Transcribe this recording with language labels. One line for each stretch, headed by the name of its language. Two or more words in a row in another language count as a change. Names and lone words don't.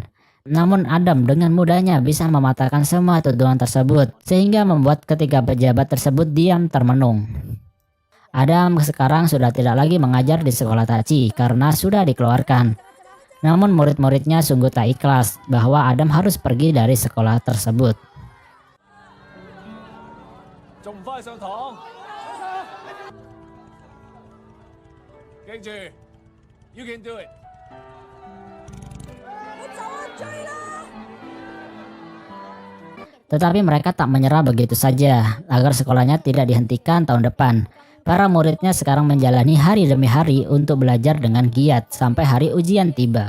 Indonesian: Namun Adam dengan mudahnya bisa mematahkan semua tuduhan tersebut sehingga membuat ketiga pejabat tersebut diam termenung. Adam sekarang sudah tidak lagi mengajar di sekolah Tachi karena sudah dikeluarkan. Namun murid-muridnya sungguh tak ikhlas bahwa Adam harus pergi dari sekolah tersebut.
Cantonese: 仲唔快上堂？記住 ，
English: you can do it。
Indonesian: Tetapi mereka tak menyerah begitu saja. Agar sekolahnya tidak dihentikan tahun depan, para muridnya sekarang menjalani hari demi hari untuk belajar dengan giat sampai hari ujian tiba.